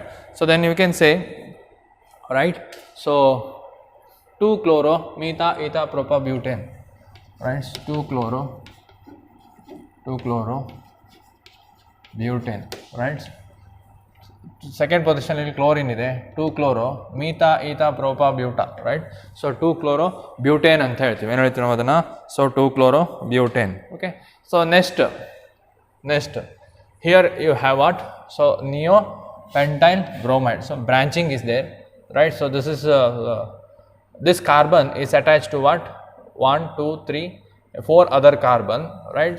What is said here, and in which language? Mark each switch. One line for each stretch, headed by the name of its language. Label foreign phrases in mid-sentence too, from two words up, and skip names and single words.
English: So then you can say, right, so 2 chloro meta eta propa butane, right, 2 chloro butane, right. Second position
Kannada: ಅಲ್ಲಿ chlorine ಇದೆ,
English: 2 chloro meta eta propa buta, right. So 2 chloro butane
Kannada: ಅಂತ ಹೇಳ್ತೀವಿ, ಏನು ಹೇಳ್ತೀವಿ ನಾವು ಅದನ್ನ.
English: So 2 chloro butane. Okay, so next here you have what? So neopentyl bromide. So branching is there, right. So this is this carbon is attached to what? 1, 2, 3, 4 other carbon, right.